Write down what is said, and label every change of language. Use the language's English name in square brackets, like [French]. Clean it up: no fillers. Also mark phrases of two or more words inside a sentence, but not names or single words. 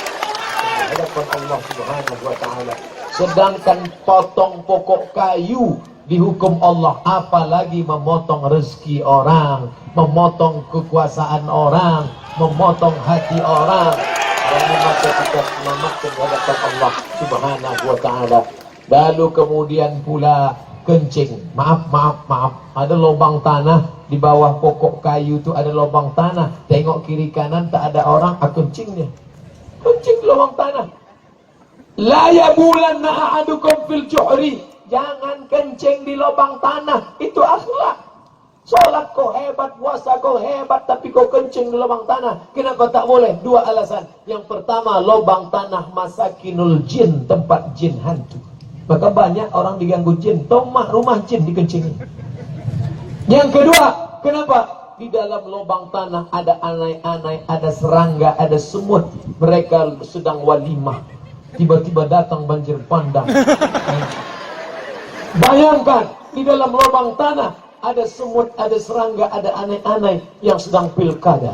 [Malay] Hadapan Allah [Arabic] سبحانه وتعالى. [Malay] Sedangkan potong pokok kayu dihukum Allah, apalagi memotong rezeki orang, memotong kekuasaan orang, memotong hati orang. Ini maka kita selamatkan hadapan Allah [Arabic] سبحانه وتعالى. [Malay] Lalu kemudian pula kencing. Maaf, ada lubang tanah di bawah pokok kayu itu, ada lubang tanah. Tengok kiri kanan tak ada orang, kencingnya. Kencing di lubang tanah. [Arabic] لا يبولن أحدكم في الجحر. [Malay] Jangan kencing di lubang tanah. Itu akhlak. Solat kau hebat, puasa kau hebat, tapi kau kencing di lubang tanah. Kenapa tak boleh? Dua alasan. Yang pertama, lubang tanah [Arabic] مساكن الجن, [Malay] tempat jin hantu. Maka banyak orang diganggu jin. Rumah jin dikencingin. Yang kedua, kenapa? Di dalam lubang tanah ada anai-anai, ada serangga, ada semut. Mereka sedang walimah. Tiba-tiba datang banjir bandang. Bayangkan, di dalam lubang tanah ada semut, ada serangga, ada anai-anai yang sedang pilkada.